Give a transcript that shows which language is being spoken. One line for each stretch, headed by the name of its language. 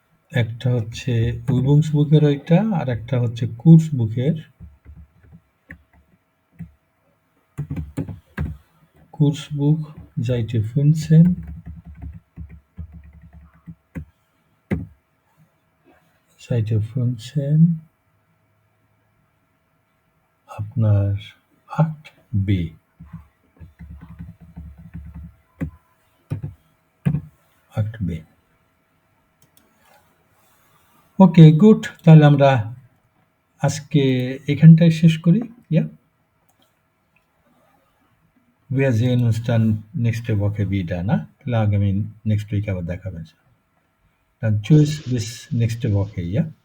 Bangla: একটা হচ্ছে Übungsbuchের ওইটা, আর একটা হচ্ছে Kurzbuchের।
German: Kurzbuch Seite 15, Seite 15 আপনার 8b।
Bangla: ওকে, গুড। তাহলে আমরা আজকে এখানটায় শেষ করি।
German: ইয়া, wir sehen uns dann nächste Woche wieder, না?
Bangla: তাহলে আগামী নেক্সট উইক আবার দেখা হবে।
German: Dann tschüss, bis nächste Woche, ja?